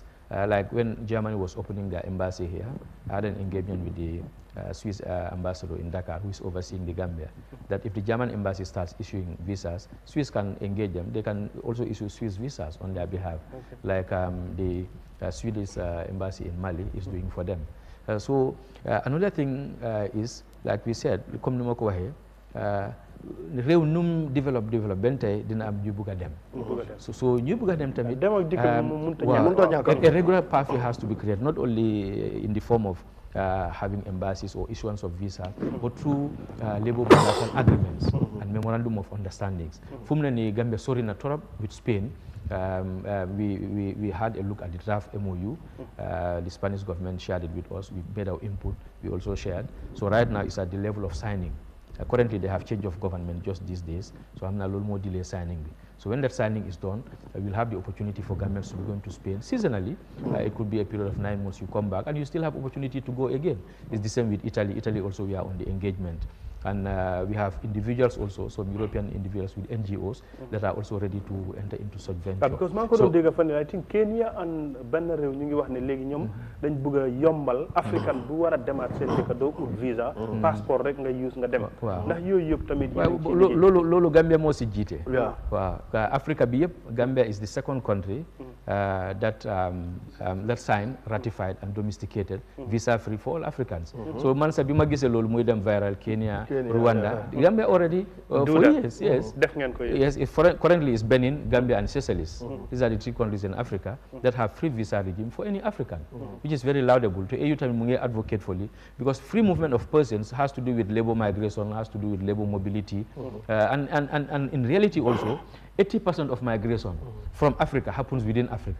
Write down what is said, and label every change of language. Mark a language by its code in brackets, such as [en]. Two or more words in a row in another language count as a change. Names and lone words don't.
[en] Like when Germany was opening their embassy here, I had an engagement with the Swiss ambassador in Dakar, who is overseeing the Gambia, that if the German embassy starts issuing visas, Swiss can engage them. They can also issue Swiss visas on their behalf, like the Swedish embassy in Mali is doing for them. So another thing is, like we said, [wo] comme ni ma ko waxee, réew num develop ben tay dina am ñu bëgg dem so ñu bëgg dem tamit [en] a regular pathway has to be created, not only in the form of having embassies or issuance of visas, but through labor bilateral agreements and memorandum of understandings. [wo] Fu mu ne ni Gambia sori na torop [en] with Spain. We had a look at the draft MOU. The Spanish government shared it with us. We made our input. We also shared. So right now it's at the level of signing. Currently, they have change of government just these days, so I'm a little more delay signing. So when that signing is done, we'll have the opportunity for Gambians to be going to Spain seasonally. It could be a period of 9 months. You come back, and you still have opportunity to go again. It's the same with Italy. Italy also, we are on the engagement. And we have individuals also, some European individuals with NGOs that are also ready to enter into such venture. Because I think Kenya and [wo] benn réew ñu ngi wax ne léegi ñoom dañ bëgg a yombal African bu war a demaat seen dëkk doo ut visa passeport rek nga use nga dem ndax yooyu yëpp tamit loolu Gambia moo si jiite waaw Africa bi yëpp [en] Gambia is the second country that signed, ratified and domesticated visa free for all Africans. [wo] So man sa bi ma gisee loolu muy dem viral Kenya Rwanda. [en] Gambia already for years, yes. Yes, currently it's Benin, Gambia, and Seychelles. These are the 3 countries in Africa that have free visa regime for any African, which is very laudable. To AU time advocate for it, because free movement of persons has to do with labor migration, has to do with labor mobility, and in reality also, 80% of migration from Africa happens within Africa.